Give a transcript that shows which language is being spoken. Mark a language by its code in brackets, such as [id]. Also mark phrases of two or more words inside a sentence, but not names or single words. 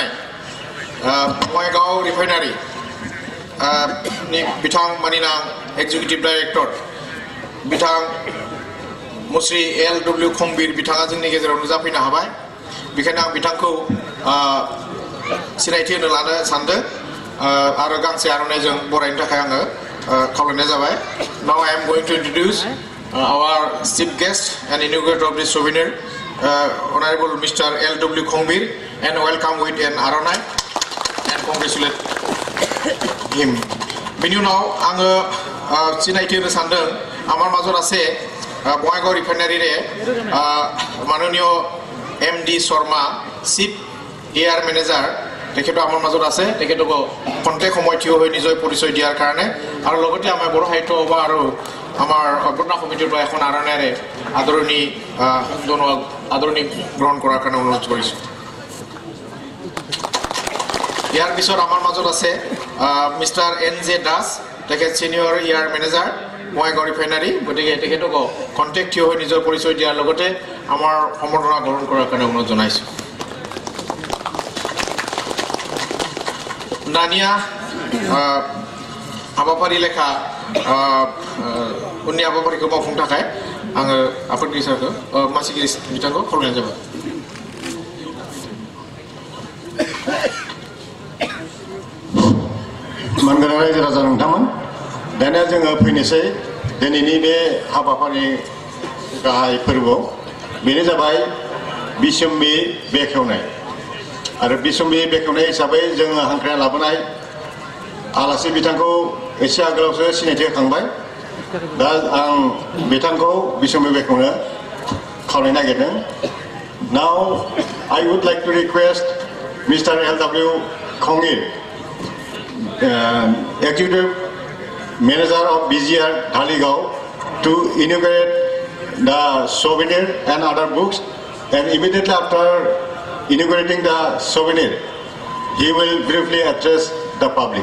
[brx] बङाइगाव रिफाइनारि नि बिथां मानिनां [en] executive director [brx] बिथां मुस्रि LW खंबीर बिथाङा जोंनि गेजेराव नुजाफैनो हाबाय बेखायनो आं बिथांखौ सिनायथि होनो लानो सानदों आरो गांसे आर'नाइजों बरायनो थाखाय आङो खावलायनाय जाबाय [en] Now I am going to introduce our chief guest and inaugurator of this souvenir Honorable Mr. LW Khongbir and welcome with an aranai and congratulate him [brx] बेनि उनाव आङो सिनायथि होनो सानदों [as] আমাৰ মাজত আছে বঙাইগাঁও ৰিফাইনাৰি ৰে মাননীয় MD শৰ্মা চিফ এআৰ মেনেজাৰ তেখেতো আমার মাজত আছে তেখেতক কন্টেক্ট সময় থিয় হৈ নিজৰ পৰিচয় দিয়াৰ কাৰণে আৰু লগতে আমাৰ বড় সাহিত্য সভা আৰু আমাৰ অগ্ৰণা সমিতিৰ পৰা এখন আৰণেৰে আদৰণি গ্ৰহণ কৰাৰ কাৰণে অনুৰোধ কৰিছো ইয়াৰ পিছত আমাৰ মাজত আছে মিস্টাৰ NJ দাস তেখেত সিনিয়ৰ ইয়াৰ মেনেজাৰ বঙাইগাঁও ৰিফাইনাৰি গতিকে তেখেতক কন্টেক্ট থিয় হৈ নিজৰ পৰিচয় দিয়াৰ লগতে আমাৰ সম্বৰ্ধনা গ্ৰহণ কৰাৰ কাৰণে অনুৰোধ জনাইছো Nania habapari lekha unni habapari ko mafung takai ang apot gisa ko masih gis bitangko khulna jaba [brx] Mangga raja raja nontaman dana जोङो फैनोसै दिनैनि बे हाबाफारि गाहाय फोरबो बेनो जाबाय बिसम्बि बेखेवनाय आरो बिसम्बि बेखेवनाय हिसाबै जोङो हांख्रायना लाबोनाय आलासि बिथांखौ एसे आगोलावसो सिनायथि होखांबाय दा आं बिथांखौ बिसम्बि बेखेवनो खावलायनो नागिरदों [en] Now I would like to request Mr. LW Khongbir Executive Manager of BGR Dhaligao to inaugurate the souvenir and other books and immediately after inaugurating the souvenir, he will briefly address the public.